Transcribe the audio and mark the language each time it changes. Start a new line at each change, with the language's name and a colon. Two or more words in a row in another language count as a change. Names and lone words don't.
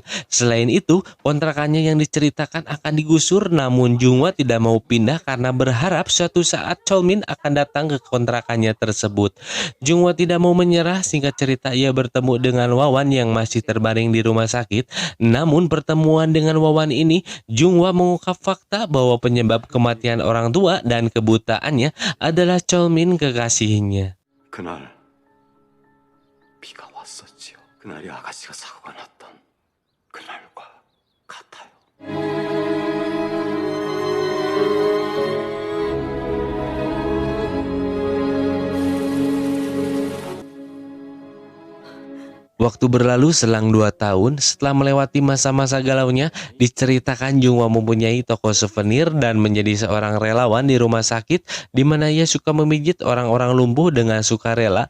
Indonesian: Selain itu, kontrakannya yang diceritakan akan digusur, namun Junghwa tidak mau pindah karena berharap suatu saat Chol-min akan datang ke kontrakannya tersebut. Junghwa tidak mau menyerah. Singkat cerita, ia bertemu dengan Wawan yang masih terbaring di rumah sakit. Namun pertemuan dengan Wawan ini, Junghwa mengungkap fakta bahwa penyebab kematian orang tua dan kebutaannya adalah Chol-min kekasihnya.
Korean: 그날 비가 왔었지요. 그날이 아가씨가 사고가 났던 그날과 같아요.
Indonesian: Waktu berlalu selang 2 tahun setelah melewati masa-masa galaunya, diceritakan Junghwa mempunyai toko souvenir dan menjadi seorang relawan di rumah sakit di mana ia suka memijit orang-orang lumpuh dengan sukarela.